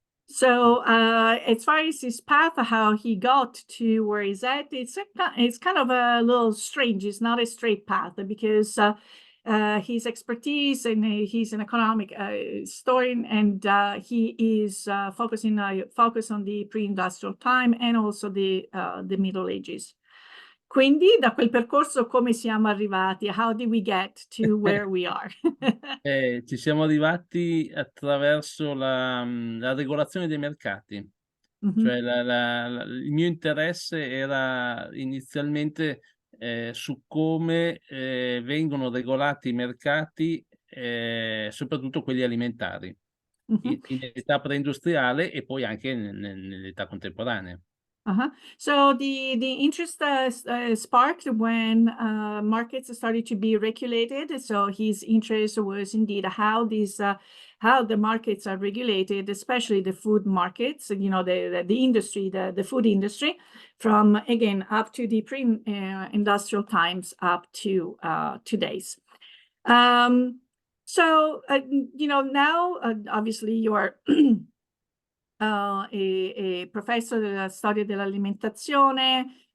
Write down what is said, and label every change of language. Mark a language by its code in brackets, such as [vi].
[en] So as far as his path, how he got to where he's at, it's kind of a little strange. It's not a straight path because his expertise and he's an economic historian, and he is focused on the pre-industrial time and also the Middle Ages. [it] Quindi da quel percorso come siamo arrivati? [en] How did we get to where we are? [it] Ci siamo arrivati attraverso la regolazione dei mercati. Cioè il mio interesse era inizialmente su come vengono regolati i mercati, soprattutto quelli alimentari, in età preindustriale e poi anche nell'età contemporanea. [en] So the interest sparked when markets started to be regulated. So his interest was indeed how the markets are regulated, especially the food markets. You know, the industry, the food industry, from again up to the pre-industrial times up to today's. So you know, now obviously you are a professor [it] della storia dell'alimentazione.